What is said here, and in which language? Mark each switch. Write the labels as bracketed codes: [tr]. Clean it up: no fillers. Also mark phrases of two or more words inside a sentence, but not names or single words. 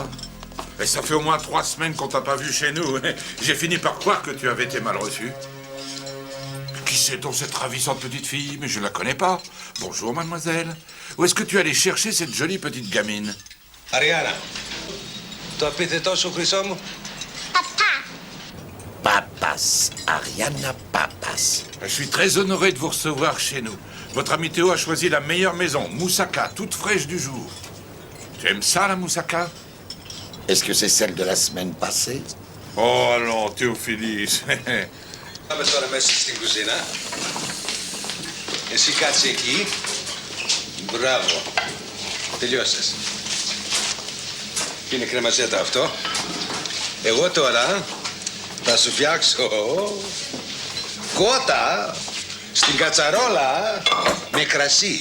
[fr] Et ça fait au moins 3 semaines qu'on t'a pas vu chez nous. J'ai fini par croire que tu avais été mal reçu. Qui c'est donc cette ravissante petite fille? Mais je la connais pas. Bonjour, mademoiselle. Où est-ce que tu allais chercher cette jolie petite gamine? Ariana, [el] το επίθετό σου, χρυσό μου? Papas. Ariana Papas. [fr] Je suis très honoré de vous recevoir chez nous. Votre ami Théo a choisi la meilleure maison, moussaka, toute fraîche du jour. Tu aimes ça, la moussaka? Est-ce que c'est celle de la semaine passée? Oh non, Théophilis. [el] Πάμε τώρα μέσα στην κουζίνα. Εσύ κάτσε εκεί. Μπράβο. Τελειώσες. Είναι κρεμαζέτα αυτό. Εγώ τώρα θα σου φτιάξω κότα στην κατσαρόλα με κρασί.